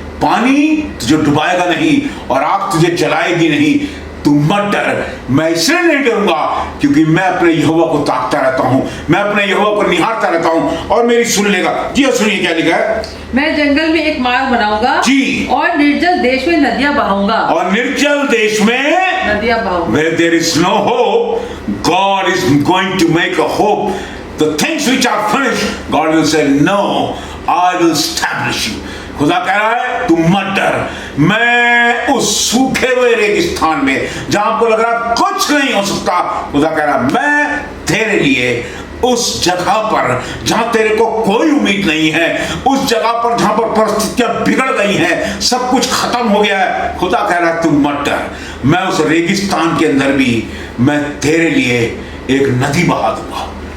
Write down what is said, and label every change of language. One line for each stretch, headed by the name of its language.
Hindi: पानी तुझे डुबाएगा नहीं और आग तुझे जलाएगी नहीं। तुम मत डर, मैं इसलिए नहीं डरूंगा क्योंकि मैं अपने यहोवा को ताकता रहता हूं, मैं अपने यहोवा को निहारता रहता हूं और मेरी सुन लेगा। जी सुनिए क्या लिखा है। मैं जंगल में एक मार्ग बनाऊंगा जी, और निर्जल देश में नदियां बहाऊंगा। और निर्जल देश में नदियां बहाऊंगा।
English: Where there is no hope, God is going to make a hope. The things which are finished, God will say, no, I will establish you.
Hindi: खुदा कह रहा है तुम मत डर, मैं उस सूखे हुए रेगिस्तान में जहां आपको लग रहा है कुछ नहीं हो सकता, खुदा कह रहा है मैं तेरे लिए उस जगह पर जहां तेरे को कोई उम्मीद नहीं है, उस जगह पर जहां पर परिस्थितियां बिगड़ गई हैं, सब कुछ खत्म हो गया है, खुदा कह रहा है तुम मत डर, मैं उस रेगिस्तान के अंदर भी मैं तेरे लिए एक नदी बहा दूंगा।